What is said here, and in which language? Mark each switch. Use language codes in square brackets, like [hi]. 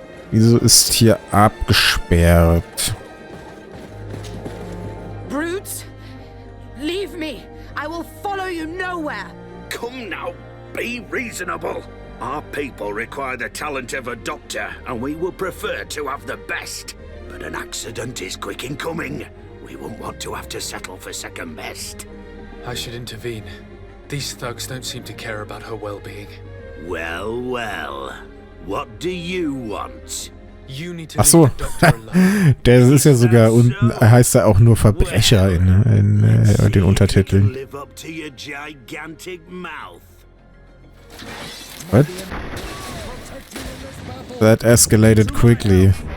[de] Wieso ist hier abgesperrt? [en] Brutes, leave me. I will follow you nowhere. Come now, be reasonable. Our people require the talent of a doctor, and we would prefer to have the best. But an accident is quick in coming. We wouldn't want to have to settle for second best. I should intervene. These thugs don't seem to care about her well-being. Well, well. What do you want? You need to [de] Ach so, [en] leave the doctor alone. [de] der ist ja sogar unten, heißt er auch nur Verbrecher in den Untertiteln. [en] Live up to your gigantic mouth. What? That escalated quickly.